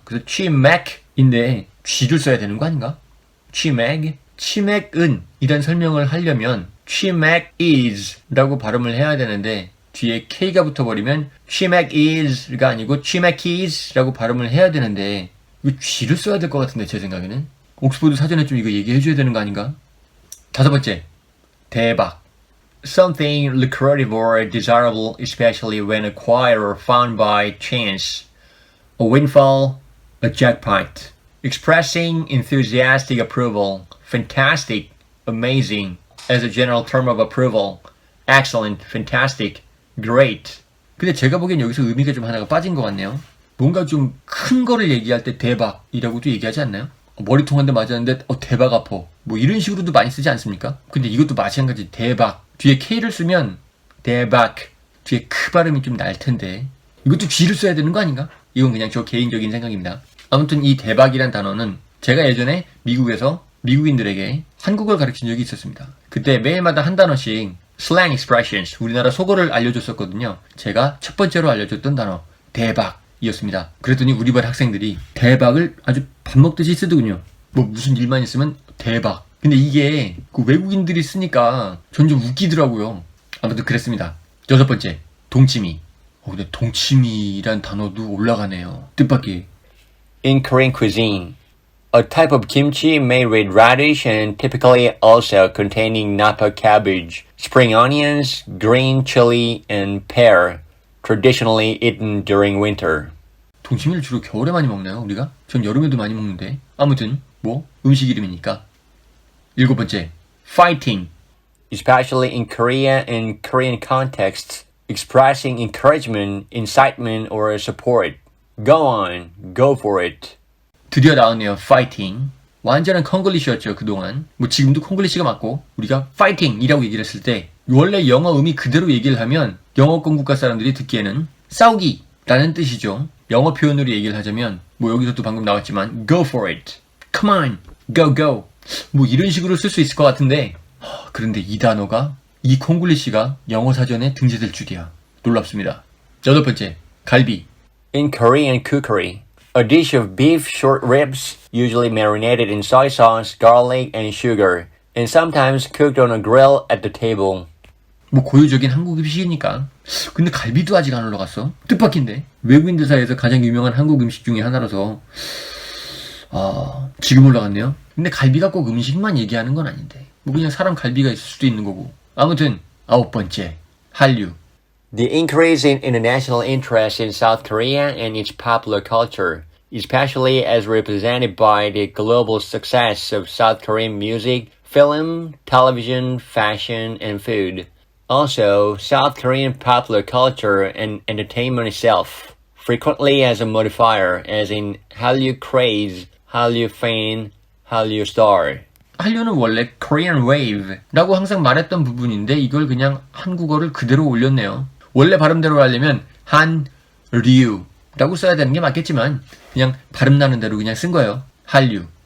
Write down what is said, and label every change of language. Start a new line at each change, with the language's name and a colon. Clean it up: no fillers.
Korean: 그래서 치맥인데 G를 써야 되는 거 아닌가? 치맥은 이란 설명을 하려면 치맥 is 라고 발음을 해야 되는데 뒤에 K가 붙어버리면 치맥 is가 아니고 치맥 is 라고 발음을 해야 되는데 이거 G를 써야 될 것 같은데 제 생각에는 옥스퍼드 사전에 좀 이거 얘기해줘야 되는 거 아닌가? 다섯 번째, 대박.
English: Something lucrative or desirable, especially when acquired or found by chance. A windfall, a jackpot. Expressing enthusiastic approval. Fantastic, amazing. As a general term of approval. Excellent, fantastic, great.
Korean: 근데 제가 보기엔 여기서 의미가 좀 하나가 빠진 것 같네요. 뭔가 좀 큰 거를 얘기할 때 대박이라고도 얘기하지 않나요? 머리통 한 대 맞았는데 대박 아파. 이런 식으로도 많이 쓰지 않습니까? 근데 이것도 마찬가지. 대박. 뒤에 K를 쓰면 대박. 뒤에 크 발음이 좀 날 텐데 이것도 G를 써야 되는 거 아닌가? 이건 그냥 저 개인적인 생각입니다. 아무튼 이 대박이란 단어는 제가 예전에 미국에서 미국인들에게 한국어를 가르친 적이 있었습니다. 그때 매일마다 한 단어씩
English: slang expressions,
Korean: 우리나라 속어를 알려줬었거든요. 제가 첫 번째로 알려줬던 단어 대박이었습니다. 그랬더니 우리 반 학생들이 대박을 아주 밥 먹듯이 쓰더군요. 무슨 일만 있으면 대박. 근데 이게 그 외국인들이 쓰니까 전 좀 웃기더라고요. 아무튼 그랬습니다. 여섯 번째, 동치미. 근데 동치미란 단어도 올라가네요. 뜻밖의.
English: In Korean cuisine, a type of kimchi made with radish and typically also containing napa cabbage, spring onions, green chili, and pear, traditionally eaten during winter.
Korean: 동치미를 주로 겨울에 많이 먹나요, 우리가? 전 여름에도 많이 먹는데. 아무튼 뭐 음식 이름이니까. 일곱 번째, fighting.
English: Especially in Korea and Korean contexts, expressing encouragement, incitement, or support. Go on, go for it.
Korean: 드디어 나왔네요. fighting. 완전한 콩글리시였죠, 그동안. 뭐 지금도 콩글리시가 맞고 우리가 fighting이라고 얘기를 했을 때 원래 영어 음이 그대로 얘기를 하면 영어권 국가 사람들이 듣기에는 싸우기 라는 뜻이죠. 영어 표현으로 얘기를 하자면 뭐 여기서도 방금 나왔지만
English: go for it. come on, go go.
Korean: 뭐 이런 식으로 쓸 수 있을 것 같은데 그런데 이 단어가 이 콩글리시가 영어 사전에 등재될 줄이야. 놀랍습니다. 여덟 번째, 갈비.
English: In Korean cookery, a dish of beef short ribs, usually marinated in soy sauce, garlic, and sugar, and sometimes cooked on a grill at the table.
Korean: 뭐 고유적인 한국 음식이니까. 근데 갈비도 아직 안 올라갔어. 뜻밖인데. 외국인들 사이에서 가장 유명한 한국 음식 중에 하나라서 지금 올라갔네요. 근데 갈비가 꼭 음식만 얘기하는 건 아닌데. 뭐 그냥 사람 갈비가 있을 수도 있는 거고. 아무튼 아홉 번째, 한류.
English: The increase in international interest in South Korea and its popular culture, especially as represented by the global success of South Korean music, film, television, fashion, and food. Also, South Korean popular culture and entertainment itself, frequently as a modifier, as in Hallyu craze, Hallyu fan, Hallyu star.
Korean: 한류는 원래 Korean Wave라고 항상 말했던 부분인데 이걸 그냥 한국어를 그대로 올렸네요. 원래 발음대로 하려면 한류라고 써야 되는 게 맞겠지만 그냥 발음 나는 대로 그냥 쓴 거예요. 한류.